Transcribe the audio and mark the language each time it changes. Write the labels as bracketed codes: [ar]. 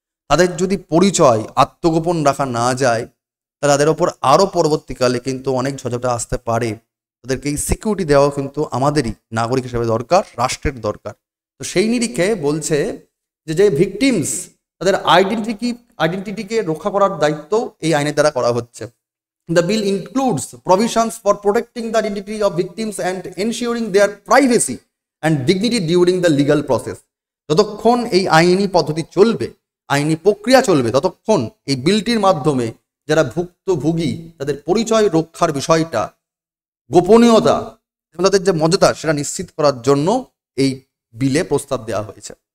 [bn] তাদের যদি পরিচয় আত্মগোপন রাখা না যায়, তাহলে তাদের ওপর আরও পরবর্তীকালে কিন্তু অনেক ঝড়ঝাপটা আসতে পারে। তাদেরকে এই সিকিউরিটি দেওয়া কিন্তু আমাদেরই নাগরিক হিসেবে দরকার, রাষ্ট্রের দরকার। তো সেই নিরিখে বলছে যে ভিকটিমস, তাদের আইডেন্টিটিকে রক্ষা করার দায়িত্ব এই আইনের দ্বারা করা হচ্ছে। [en] The bill includes provisions for protecting the identity of victims and ensuring their privacy and dignity during the legal process. [bn] যতক্ষণ এই আইনি পদ্ধতি চলবে, আইনি প্রক্রিয়া চলবে, ততক্ষণ এই বিলটির মাধ্যমে যারা ভুক্তভোগী তাদের পরিচয় রক্ষার বিষয়টা, গোপনীয়তা এবং তাদের যে মর্যাদা সেটা নিশ্চিত করার জন্য এই বিলে প্রস্তাব দেওয়া হয়েছে।